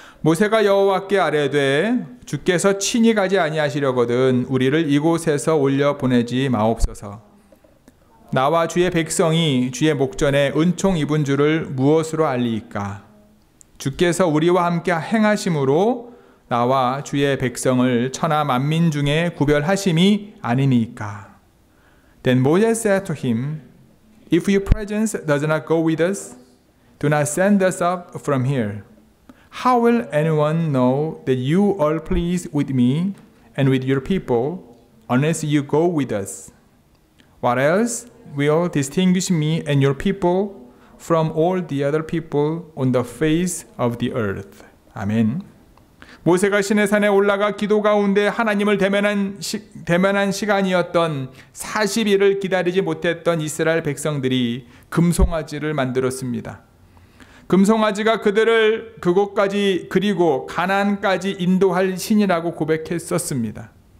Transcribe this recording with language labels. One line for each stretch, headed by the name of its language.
Korean: 모세가 여호와께 아뢰되 주께서 친히 가지 아니하시려거든 우리를 이곳에서 올려 보내지 마옵소서. 나와 주의 백성이 주의 목전에 은총 입은 줄을 무엇으로 알리이까? 주께서 우리와 함께 행하심으로 나와 주의 백성을 천하 만민 중에 구별하심이 아니니까.
English: Then Moses said to him, If your presence does not go with us, do not send us up from here. How will anyone know that you are pleased with me and with your people unless you go with us? What else will distinguish me and your people from all the other people on the face of the earth?
Korean: 아멘. 모세가 시내산에 올라가 기도 가운데 하나님을 대면한 시간이었던 40일을 기다리지 못했던 이스라엘 백성들이 금송아지를 만들었습니다. 금송아지가 그들을 그곳까지 그리고 가나안까지 인도할 신이라고 고백했었습니다.